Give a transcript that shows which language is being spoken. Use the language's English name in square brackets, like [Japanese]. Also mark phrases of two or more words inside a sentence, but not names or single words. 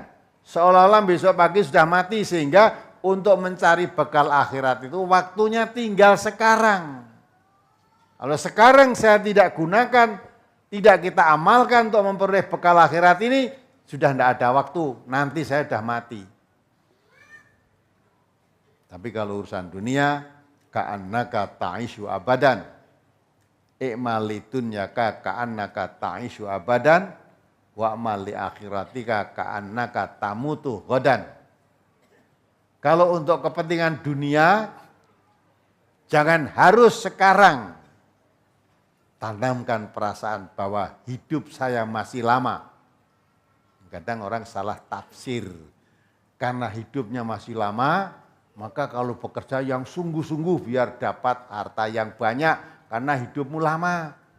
[Indonesian] Seolah-olah besok pagi sudah mati, sehingga untuk mencari bekal akhirat itu waktunya tinggal sekarang. Kalau sekarang saya tidak gunakan, tidak kita amalkan untuk memperoleh bekal akhirat ini, sudah tidak ada waktu, nanti saya sudah mati. Tapi kalau urusan dunia, [Arabic] كأنك تعيش أبدا. اعمل لدنياك كأنك تعيش أبدا واعمل لآخرتك كأنك تموت غدا. [Indonesian] Kalau untuk kepentingan dunia, jangan harus sekarang. Tanamkan perasaan bahwa hidup saya masih lama. Kadang orang salah tafsir. Karena hidupnya masih lama, maka kalau bekerja yang sungguh-sungguh biar dapat harta yang banyak, karena hidupmu lama.